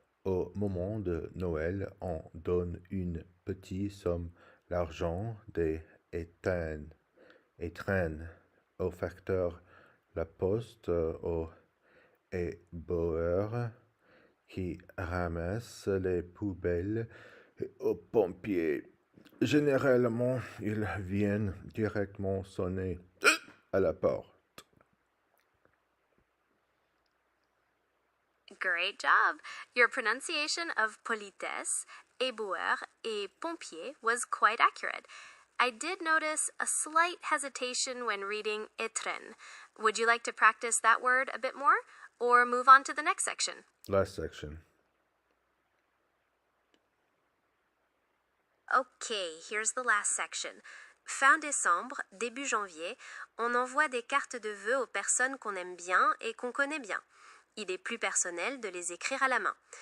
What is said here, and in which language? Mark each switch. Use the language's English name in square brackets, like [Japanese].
[French] Au moment de Noël, on donne une petite somme d'argent des étrennes au facteur, la poste, aux éboueurs qui ramassent les poubelles et aux pompiers. Généralement, ils viennent directement sonner à la porte. [English] Great job! Your pronunciation of politesse, éboueur, et pompier was quite accurate. I did notice a slight hesitation when reading étrennes. Would you like to practice that word a bit more, or move on to the next section? Last section. Okay, here's the last section. [French] Fin décembre, début janvier, on envoie des cartes de vœux aux personnes qu'on aime bien et qu'on connaît bien. Il est plus personnel de les écrire à la main.